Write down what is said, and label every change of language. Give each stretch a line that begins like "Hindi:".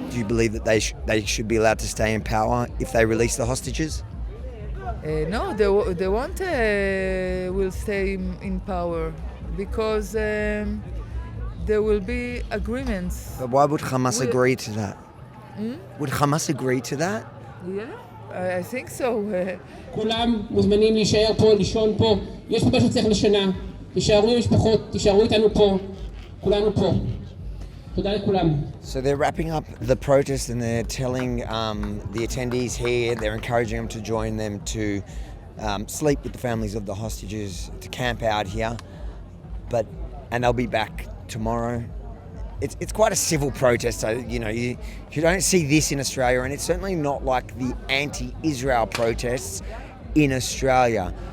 English: Do you believe that they should be allowed to stay in power if they release the hostages? No, they won't will stay in power because there will be agreements. But why would Hamas agree to that? Would Hamas agree to that? Yeah, I think so.
Hebrew: כולם מוזמנים להישאר פה, לישון פה. יש פה משהו שצריך לשנה. תישארו עם משפחות, תישארו איתנו פה. כולנו פה. תודה לכולם.
English: So they're wrapping up the protest and they're telling the attendees here, they're encouraging them to join them to sleep with the families of the hostages, to camp out here, and they'll be back tomorrow. It's quite a civil protest, so you don't see this in Australia, and it's certainly not like the anti-Israel protests in Australia.